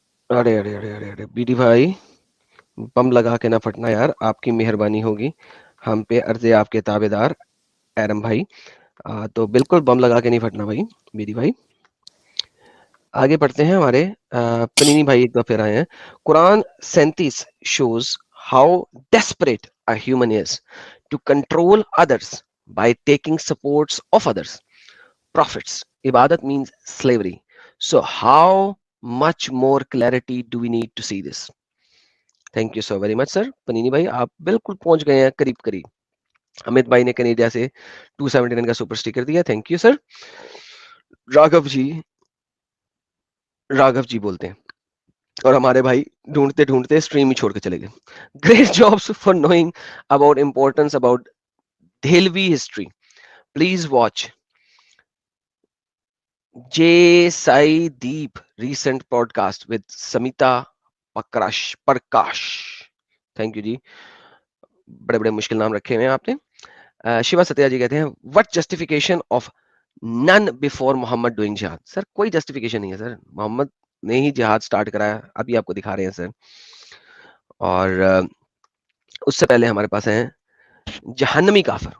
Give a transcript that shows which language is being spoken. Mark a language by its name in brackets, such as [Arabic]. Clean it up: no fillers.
[Urdu] ارے ارے ارے ارے ارے B D بھائی بم لگا کے نہ پھٹنا یار, آپ کی مہربانی ہوگی ہم پہ, عرض آپ کے تابع دار ایرم بھائی. تو بالکل بم لگا کے نہیں پھٹنا بھائی بی ڈی بھائی. آگے پڑھتے ہیں. ہمارے پنینی بھائی ایک دفعہ پھر آئے ہیں. [English] Quran 37 shows how desperate a human is to control others by taking supports of others. Prophets, ibadat means slavery. So how much more clarity do we need to see this? Thank you so very much sir. [Urdu] پنینی بھائی آپ بالکل پہنچ گئے ہیں قریب قریب. امت بھائی نے کینیڈیا سے 279 کا سپر اسٹیکر دیا, [English] Thank you sir. [Urdu] راگھو جی بولتے ہیں, اور ہمارے بھائی ڈھونڈتے ڈھونڈتے اسٹریم ہی چھوڑ کے چلے گئے. [English] Great jobs for knowing about importance about دہلوی history. Please watch J Sai Deep recent podcast with Smita Prakash. [Urdu] Thank you جی, بڑے بڑے مشکل نام رکھے ہوئے ہیں آپ نے. شیوا ستیا جی کہتے ہیں [English] What justification of none before Muhammad doing jihad. [Urdu] سر کوئی جسٹیفیکیشن نہیں ہے سر, محمد نے ہی جہاد سٹارٹ کرایا, ابھی آپ کو دکھا رہے ہیں سر. اور اس سے پہلے ہمارے پاس ہیں جہنمی کافر.